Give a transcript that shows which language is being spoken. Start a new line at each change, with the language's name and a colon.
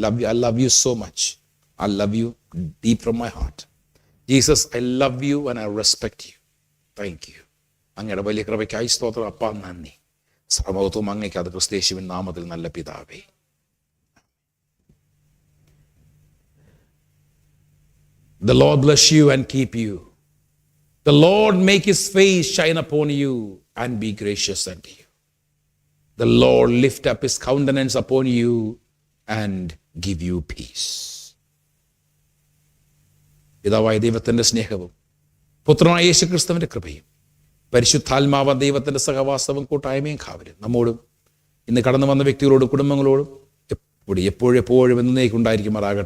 English: I love you so much. I love you deep from my heart. Jesus, I love you and I respect you. Thank you.
Malayalam: അങ്ങയുടെ വലിയ കൃപയ്ക്കായി സ്തോത്രം. അപ്പാ, നന്ദി. സർവ്വത്വം അങ്ങയ്ക്ക്. അത് ക്രിസ്തയേശുവിൻ നാമത്തിൽ, നല്ല പിതാവേ.
English: The Lord bless you and keep you. The Lord make his face shine upon you and be gracious unto you. The Lord lift up his countenance upon you and give you peace.
Malayalam: പിതാവായ ദൈവത്തിൻ്റെ സ്നേഹവും പുത്രനായ യേശുക്രിസ്തുവിൻ്റെ കൃപയും പരിശുദ്ധാത്മാവ ദൈവത്തിൻ്റെ സഹവാസവും കൂട്ടായ്മയും കാവലും നമ്മോടും ഇന്ന് കടന്നു വന്ന വ്യക്തികളോടും കുടുംബങ്ങളോടും എപ്പോഴും എന്നേക്കുണ്ടായിരിക്കുമാറാകട്ടെ.